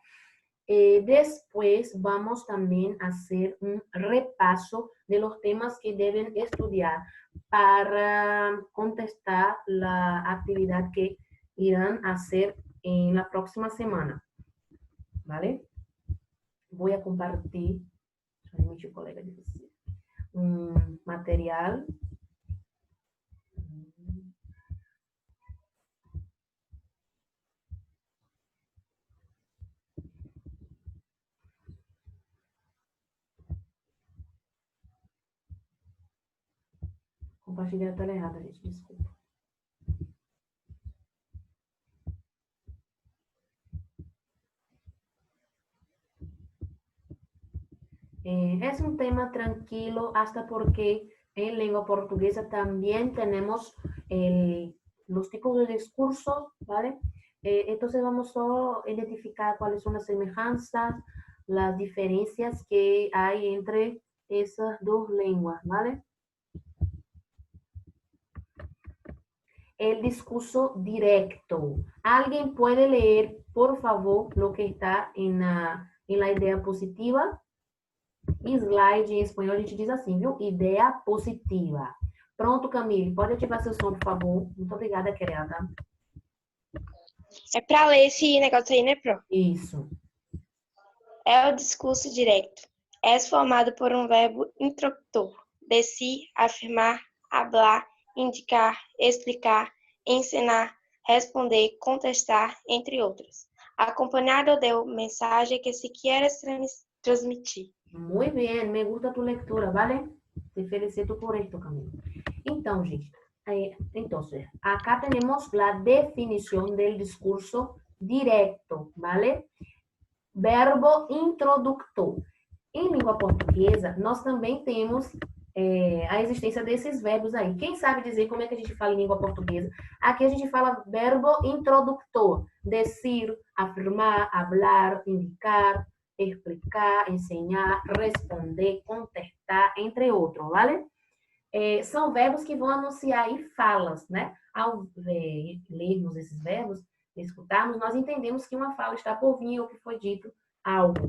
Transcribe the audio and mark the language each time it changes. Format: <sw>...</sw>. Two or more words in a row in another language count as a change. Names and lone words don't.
<es>Después vamos también a hacer un repaso de los temas que deben estudiar para contestar la actividad que irán a hacer en la próxima semana, ¿vale? Voy a compartir, mi colega dice, un material.</es> <pt>Compartilhar a tela errada, gente, desculpa.</pt> <es>Es un tema tranquilo hasta porque en lengua portuguesa también tenemos los tipos de discursos, ¿vale? Entonces vamos a identificar cuáles son las semejanzas, las diferencias que hay entre esas dos lenguas, ¿vale? El discurso directo. ¿Alguien puede leer, por favor, lo que está en la idea positiva?</es> <pt>Slide em espanhol a gente diz assim, viu? Ideia positiva. Pronto, Camille, pode ativar seu som, por favor. Muito obrigada, querida. É para ler esse negócio aí, né, Pro? Isso. É o discurso direto. É formado por um verbo introdutor.</pt> <es>Decir, afirmar, hablar,</es> <pt>indicar, explicar, ensinar, responder, contestar, entre outros. Acompanhado de mensagem que se</pt> <es>quieres transmitir. Muy bien, me gusta tu lectura, ¿vale? Te felicito por esto, Camilo.</es> <pt>Então, gente,</pt> <es>entonces, acá tenemos la definición del discurso directo, ¿vale?</es> <pt>Verbo introdutor. Em língua portuguesa, nós também temos a existência desses verbos aí. Quem sabe dizer como é que a gente fala em língua portuguesa? Aqui a gente fala verbo introdutor.</pt> <es>Decir, afirmar, hablar,</es> <pt>indicar, explicar, ensinar, responder, contestar, entre outros, ¿vale? São verbos que vão anunciar aí falas, né? Ao lermos esses verbos, escutarmos, nós entendemos que uma fala está por vir ou que foi dito algo.</pt>